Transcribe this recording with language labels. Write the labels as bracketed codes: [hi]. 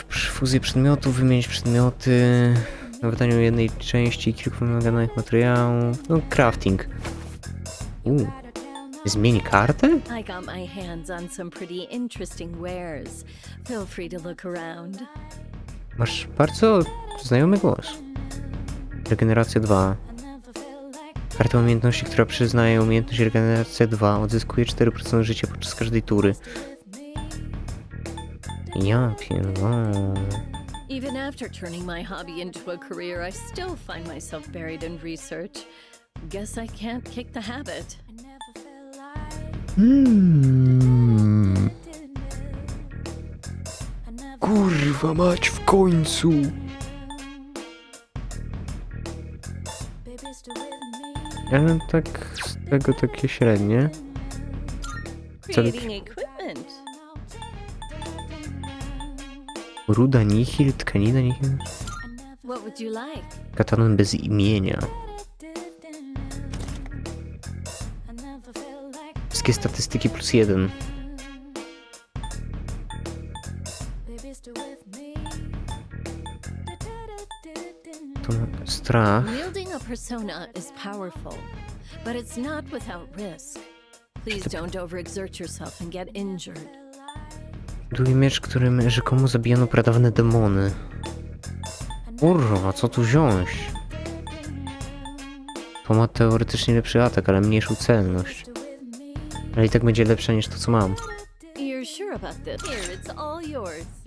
[pl] Fuzję przedmiotów, wymienić przedmioty... Na wydaniu jednej części i kilku wymaganych materiałów. [en] No, crafting. [pl] Zmień kartę? [en] I got my hands on some pretty interesting wares. Feel free to look around. [pl] Masz bardzo znajomy głos. Regeneracja 2. Karta umiejętności, która przyznaje umiejętność regeneracja 2. Odzyskuje 4% życia podczas każdej tury. Ja pierdolę. [en] Even after turning my hobby into a career, I still find myself buried in research. Guess I can't kick the habit. [pl] Kurwa mać, w końcu! Ale tak z tego takie średnie. [en] Creating equipment. [pl] Ruda nihil, tkanina nihil. [en] What would you like? [pl] Katanon bez imienia. Wszystkie statystyki +1. To strach. [en] Wielding a persona is powerful, but it's not without risk. Please don't overexert yourself and get injured. [pl] Drugi miecz, którym rzekomo zabijano pradawne demony. Kurwa, co tu wziąć? To ma teoretycznie lepszy atak, ale mniejszą celność. Ale i tak będzie lepsza niż to, co mam. [en] You're sure about this? Here, it's all yours.